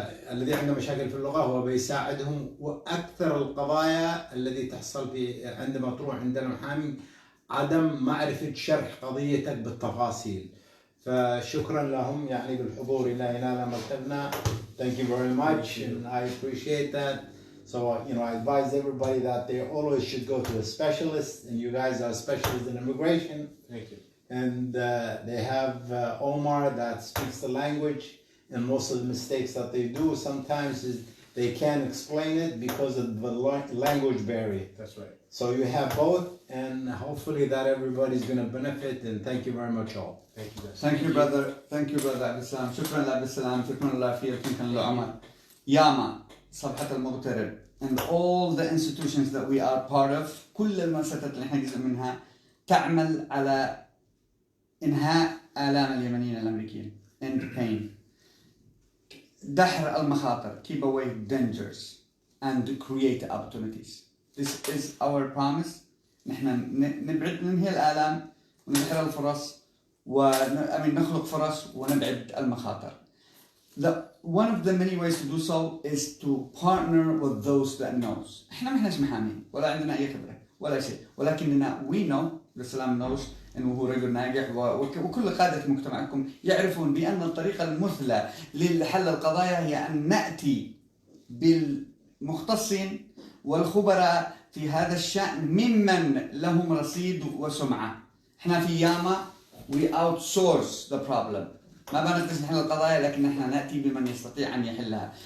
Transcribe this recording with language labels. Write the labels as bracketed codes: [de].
[ar] الذي عنده مشاكل في اللغة هو بيساعدهم. وأكثر القضايا التي تحصل في عندما تروح عند المحامي عدم معرفة شرح قضيتك بالتفاصيل. فشكرا لهم يعني بالحضور إلى هنا مكتبنا. [en] Thank you very much and I appreciate that. So I advise everybody that they always should go to a specialist, and you guys are specialists in immigration. Thank you. And they have Omar that speaks the language, and most of the mistakes that they do sometimes is they can't explain it because of the language barrier. That's right. So you have both, and hopefully that everybody's going to benefit, and thank you very much all. Thank you, guys. Thank you brother. Thank you brother Abdulsalam. [ar] شكرا لعبدالسلام. شكرا لرافيل. شكرا لعمر. ياما صفحة المغترب [en] and all the institutions that we are part of، [ar] كل المؤسسات اللي احنا جزء منها تعمل على إنهاء آلام اليمنيين الأمريكيين. [en] End pain. [ar] دحر المخاطر. [en] Keep away dangers and create opportunities. This is our promise. [ar] نحن ننهي الآلام ونحرر الفرص نخلق فرص ونبعد المخاطر. [en] One of the many ways to do so is to partner with those that knows. [ar] احنا ما احناش محامين ولا عندنا أي خبرة ولا شيء، ولكننا [en] we know [ar] السلام knows انه هو رجل ناجح، وكل قادة مجتمعكم يعرفون بأن الطريقة المثلى لحل القضايا هي أن نأتي بالمختصين والخبراء في هذا الشأن ممن لهم رصيد وسمعة. احنا في ياما [en] we outsource the problem. [ar] ما بنقدر نحل القضايا، لكن احنا نأتي بمن يستطيع أن يحلها.